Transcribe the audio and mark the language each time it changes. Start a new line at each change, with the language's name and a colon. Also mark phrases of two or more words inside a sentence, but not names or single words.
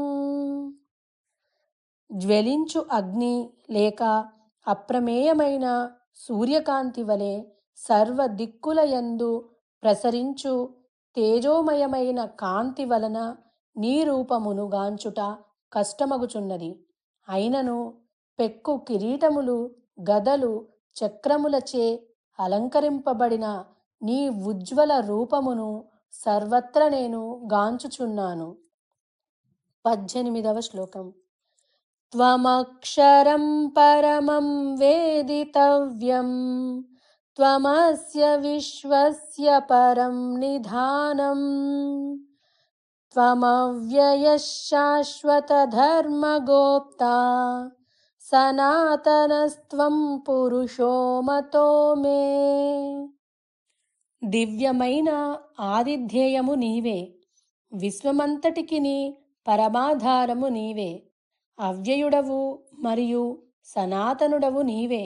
Telugu: జ్వలించు అగ్ని లేక అప్రమేయమైన సూర్యకాంతి వలె సర్వ దిక్కులయందు ప్రసరించు తేజోమయమైన కాంతి వలన నీ రూపమును గాంచుట కష్టమగుచున్నది. అయినను పెక్కు కిరీటములు, గదలు, చక్రములచే అలంకరింపబడిన నీ ఉజ్వల రూపమును సర్వత్ర నేను గాంచుచున్నాను. 18వ శ్లోకం.
Sanskrit: త్వమక్షరం పరమం వేదితవ్యం త్వమస్య విశ్వస్య పరం నిధానం త్వమవ్యయః శాశ్వత ధర్మగోప్తా సనాతనస్త్వం పురుషో మతో మే.
Telugu: దివ్యమైన ఆదిధ్యేయము నీవే, విశ్వమంతటికిని పరమాధారము నీవే, అవ్యయుడవు మరియు సనాతనుడవు నీవే.